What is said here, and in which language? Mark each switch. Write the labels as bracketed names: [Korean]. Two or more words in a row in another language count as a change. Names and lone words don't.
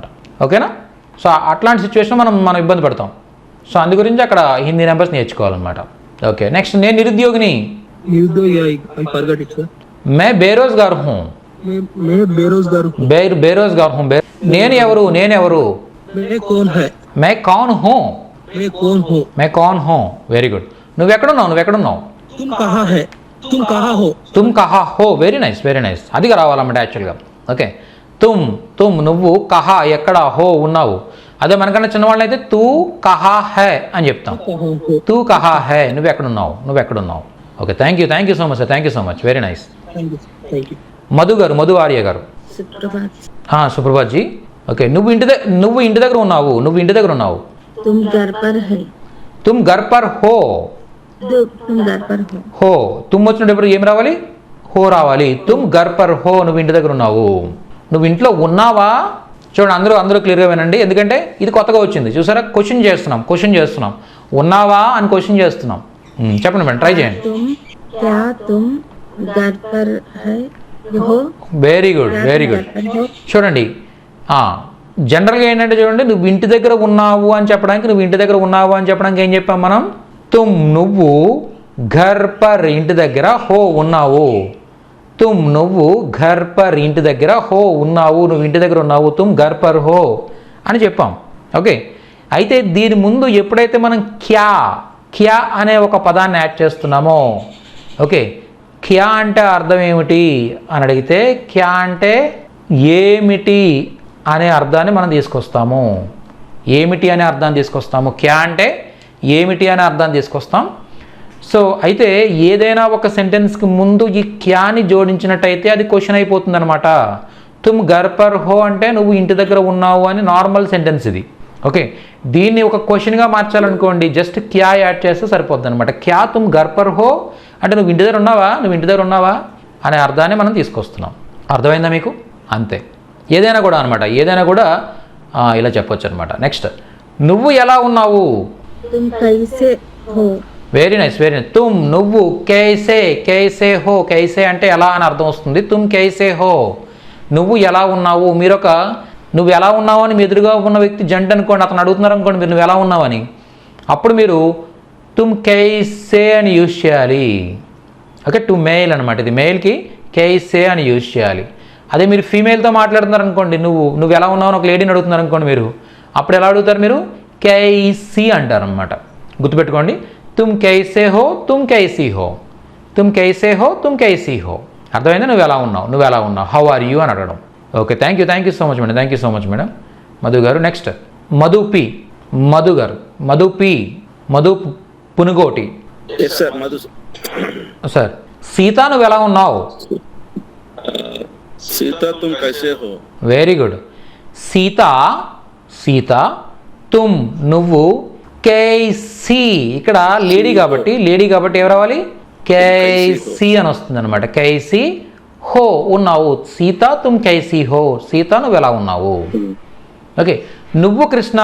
[Telugu] ఓకేనా? సో అట్లాంటి సిచ్యువేషన్ మనం ఇబ్బంది పడతాం. సో అందు గురించి అక్కడ హిందీ నెంబర్స్ నేర్చుకోవాలన్నమాట. ఓకే, నెక్స్ట్, నేను నిరుద్యోగిని. [Hindi] मैं बेरोज़गार हूँ. बेरोज़गार हूँ. [Telugu] నేను ఎవరు? [Hindi] मैं कौन हूँ. मैं कौन हूँ. [English] very good. [Telugu] నువ్వెక్కడున్నావు? [Hindi] तुम कहाँ हो. [English] very nice. [Telugu] అదిగా రావాలన్నమాట యాక్చువల్గా. ఓకే, తుమ్ నువ్వు, కహా ఎక్కడ, హో ఉన్నావు. అదే మనకన్నా చిన్నవాళ్ళు అయితే [Hindi] तू कहाँ है [Telugu] అని చెప్తాం. [Hindi] तू कहाँ है, [Telugu] నువ్వెక్కడున్నావు. [English] okay, thank you so much sir, thank you so much, very nice. [Telugu] మధు ఆర్య గారు. [Hindi] सुप्रभात जी. [Telugu] ఓకే, నువ్వు ఇంటి దగ్గర ఉన్నావు. [Hindi] तुम घर पर है. तुम घर पर हो. तुम घर पर हो. [Telugu] హో, తుమ్ వచ్చినప్పుడు ఏం రావాలి? హో రావాలి. [Hindi] तुम घर पर हो, [Telugu] నువ్వు ఇంటి దగ్గర ఉన్నావు. నువ్వు ఇంట్లో ఉన్నావా? చూడండి, అందరూ క్లియర్గా వినండి, ఎందుకంటే ఇది కొత్తగా వచ్చింది చూసారా. క్వశ్చన్ చేస్తున్నాం. ఉన్నావా అని క్వశ్చన్ చేస్తున్నాం. చెప్పండి మేడం, ట్రై చేయండి. [Hindi] तुम घर पर है हो. [English] very good. [Telugu] చూడండి, జనరల్గా ఏంటంటే చూడండి, నువ్వు ఇంటి దగ్గర ఉన్నావు అని చెప్పడానికి ఏం చెప్పాం మనం? తుమ్ నువ్వు, [Hindi] घर पर [Telugu] ఇంటి దగ్గర, హో ఉన్నావు. తుమ్ నువ్వు, [Hindi] घर पर [Telugu] ఇంటి దగ్గర, హో ఉన్నావు, నువ్వు ఇంటి దగ్గర ఉన్నావు. [Hindi] तुम घर पर हो [Telugu] అని చెప్పాం. ఓకే, అయితే దీని ముందు ఎప్పుడైతే మనం క్యా అనే ఒక పదాన్ని యాడ్ చేస్తున్నామో, ఓకే, క్యా అంటే అర్థం ఏమిటి అని అడిగితే, క్యా అంటే ఏమిటి అనే అర్థాన్ని మనం తీసుకొస్తాము. క్యా అంటే ఏమిటి అనే అర్థాన్ని తీసుకొస్తాం. సో అయితే ఏదైనా ఒక సెంటెన్స్కి ముందు ఈ క్యాని జోడించినట్టయితే అది క్వశ్చన్ అయిపోతుంది అనమాట. [Hindi] तुम घर पर हो [Telugu] అంటే నువ్వు ఇంటి దగ్గర ఉన్నావు అని నార్మల్ సెంటెన్స్ ఇది. ఓకే, దీన్ని ఒక క్వశ్చన్గా మార్చాలనుకోండి, జస్ట్ క్యా యాడ్ చేస్తే సరిపోద్ది అనమాట. [Hindi] क्या तुम घर पर हो [Telugu] అంటే నువ్వు ఇంటి దగ్గర ఉన్నావా అనే అర్థాన్ని మనం తీసుకొస్తున్నాం. అర్థమైందా మీకు? అంతే. ఏదైనా కూడా ఇలా చెప్పొచ్చు అనమాట. నెక్స్ట్, నువ్వు ఎలా ఉన్నావు? [English] very nice. [Telugu] తుమ్ నువ్వు, [Hindi] कैसे हो. [Telugu] కైసే అంటే ఎలా అని అర్థం వస్తుంది. [Hindi] तुम कैसे हो, [Telugu] నువ్వు ఎలా ఉన్నావు. నువ్వు ఎలా ఉన్నావు అని మీ ఎదురుగా ఉన్న వ్యక్తి జంట అనుకోండి, అతను అడుగుతున్నారు అనుకోండి, నువ్వు ఎలా ఉన్నావని, అప్పుడు మీరు [Hindi] तुम कैसे [Telugu] అని యూజ్ చేయాలి. ఓకే, [English] to male [Telugu] అనమాట, ఇది మెయిల్కి కైసే అని యూజ్ చేయాలి. అదే మీరు ఫీమేల్తో మాట్లాడుతున్నారు అనుకోండి, నువ్వు ఎలా ఉన్నావు అని ఒక లేడీని అడుగుతున్నారు అనుకోండి మీరు, అప్పుడు ఎలా అడుగుతారు మీరు? కైసీ అంటారు అనమాట. గుర్తుపెట్టుకోండి, [Hindi] तुम कैसे हो तुम कैसी हो, तुम कैसे हो तुम कैसी हो. [Telugu] అర్థమైందా? నువ్వు ఎలా ఉన్నావు, [English] how are you [Telugu] అని అడగడం. [English] okay, thank you so much madam, thank you so much madam. [Telugu] మధు గారు. నెక్స్ట్ మధు పి, మధు గారు. మధు పి, మధు పునుగోటి. [English] yes sir, Madhu [Telugu] సార్. సీత నువ్వు ఎలా ఉన్నావు? [Hindi] सीता तुम कैसे हो. [English] very good. [Telugu] సీత, తుమ్ నువ్వు, కైసీ ఇక్కడ లేడీ కాబట్టి ఏం రావాలి? కైసీ అని వస్తుంది అనమాట. [Hindi] कैसी हो [Telugu] ఉన్నావు. [Hindi] सीता तुम कैसी हो, [Telugu] సీత నువ్వు ఎలా ఉన్నావు. ఓకే, నువ్వు కృష్ణ.